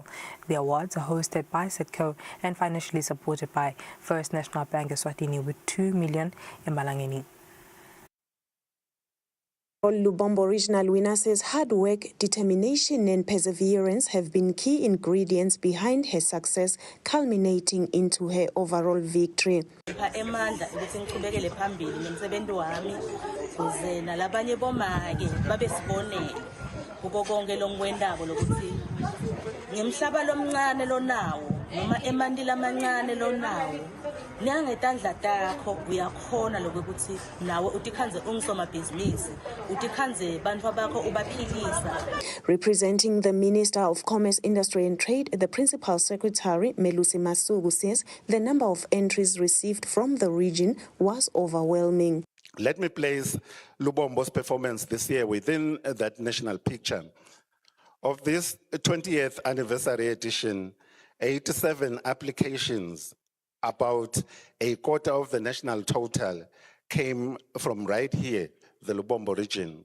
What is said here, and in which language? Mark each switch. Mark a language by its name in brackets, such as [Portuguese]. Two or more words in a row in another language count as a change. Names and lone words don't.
[English] The awards are hosted by Setco and financially supported by First National Bank Eswatini with 2 million in Malangeni. Lubombo Regional winner says hard work, determination and perseverance have been key ingredients behind her success, culminating into her overall victory. [Swati] Emandla ukuthi ngiqhubekele phambili nomsebenzi wami kuze nalabanye bomake babe sibonele kuko konke longikwendako lokuthi ngimhlaba lomncane lonawo noma emandila amancane lonawo nyangetandla takho uyakhona lokuthi nawe utikhanze ungisomabhizinisi utikhanze bantfu bakho ubaphilisa. [English] Representing the Minister of Commerce, Industry and Trade, the Principal Secretary, Melusi Masugu, says the number of entries received from the region was overwhelming. Let me place Lubombo's performance this year within that national picture. Of this 20th anniversary edition, 87 applications, about a quarter of the national total, came from right here, the Lubombo region.